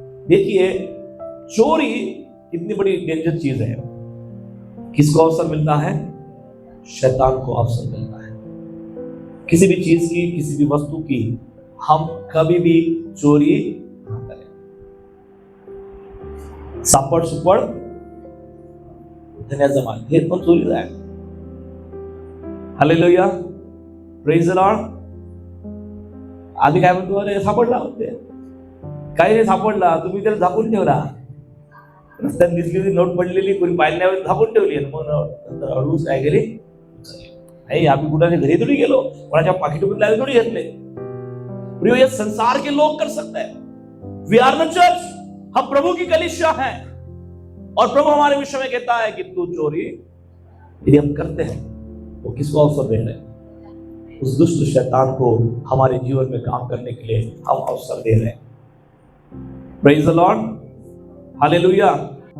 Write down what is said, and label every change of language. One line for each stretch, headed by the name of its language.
Hindi: देखिए, चोरी कितनी बड़ी डेंजर चीज है। किसको अवसर मिलता है? शैतान को अवसर मिलता है। किसी भी चीज की, किसी भी वस्तु की हम कभी भी चोरी ना करें।
Marathi: सापड सुपड धन्याचा माल हे पण चोरी आहे। Hallelujah,
English: Praise the Lord.
Marathi: आधी काय म्हणतो? अरे सापडला होते, काही नाही सापडला, तुम्ही त्याला झाकून ठेवला। रस्त्यात दिसलेली नोट पडलेली, कोणी पाहिल्यावर झाकून ठेवली, मग नंतर हळूच काय गेली? नाही, आम्ही कुणाच्या घरी थोडी गेलो, कोणाच्या पाकिटमध्ये थोडी घेतले।
Hindi: प्रिय, ये संसार के लोग कर सकते हैं।
English: We are the church.
Hindi: हम प्रभु की कलीसिया हैं और प्रभु हमारे विषय में कहता है कि तू चोरी यदि हम करते हैं तो किसको अवसर दे रहे हैं? उस दुष्ट शैतान को हमारे जीवन में काम करने के लिए हम अवसर दे रहे हैं।
English: praise the Lord,
Hindi: hallelujah.